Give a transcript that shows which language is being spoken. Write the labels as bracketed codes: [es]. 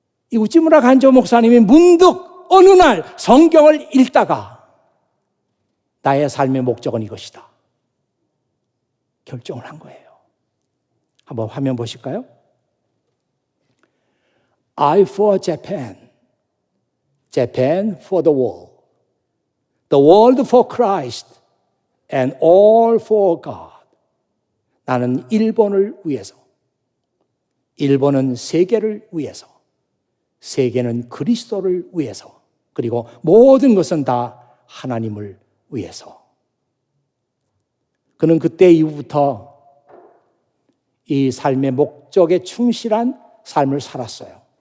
[ko] 이 우찌무라 간조 목사님이 문득 어느 날 성경을 읽다가 나의 삶의 목적은 이것이다 결정을 한 거예요. 한번 화면 보실까요? [en] I for Japan, Japan for the world, the world for Christ, and all for God. [ko] 나는 일본을 위해서, 일본은 세계를 위해서, 세계는 그리스도를 위해서, 그리고 모든 것은 다 하나님을 위해서. 그는 그때 이후부터 이 삶의 목적에 충실한 삶을 살았어요.